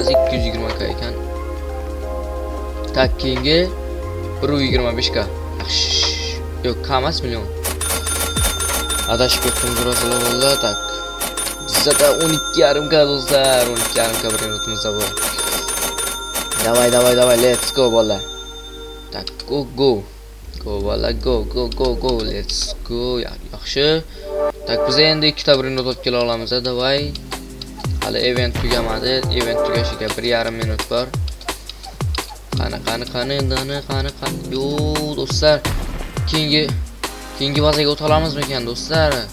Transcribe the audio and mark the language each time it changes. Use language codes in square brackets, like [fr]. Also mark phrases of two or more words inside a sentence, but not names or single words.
[uz] 220 ka ekan. Tak, keyingi 125 ka. Yo'q, kamas million. Adashib ketdim birozalar valla. Tak. Bizda 12,5 ka do'stlar, 12,5 ka bir notimizda bor. Davay, [en] let's go bola. Tak, go. Go bola, go, let's go. [uz] Yaxshi. Tak, biz endi ikkita bir not olib kela olamiz, davay. Hali event tugamadi. Event tugashiga 1,5 minut bor. Qani. Yo do'stlar, keyingi bazaga o'ta olamizmi ekan do'stlar?